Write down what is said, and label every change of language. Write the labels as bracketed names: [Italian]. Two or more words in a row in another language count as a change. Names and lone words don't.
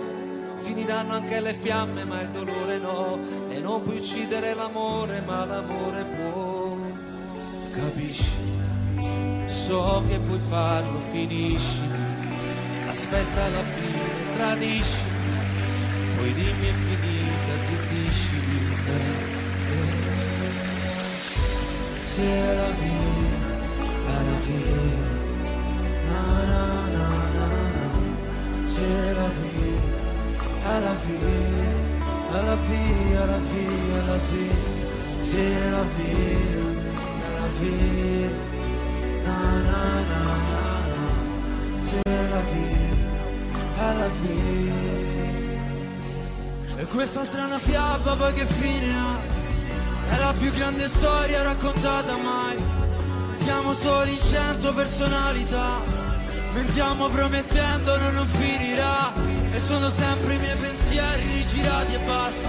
[Italian] Finiranno anche le fiamme ma il dolore no, e non puoi uccidere l'amore ma l'amore può. Capisci? So che puoi farlo, finiscimi, aspetta alla fine, tradiscimi, poi dimmi è finita, zittiscimi. [French] C'est la vie, la vie, na na na na na. C'est la vie, la vie, la vie, la vie, la vie. C'est la vie, la vie. Na, na, na, na. C'est la vie, la vie. [Italian] E questa strana fiaba poi che fine ha? È la più grande storia raccontata mai. Siamo soli in 100 personalità, mentiamo promettendo non finirà. E sono sempre i miei pensieri rigirati e basta.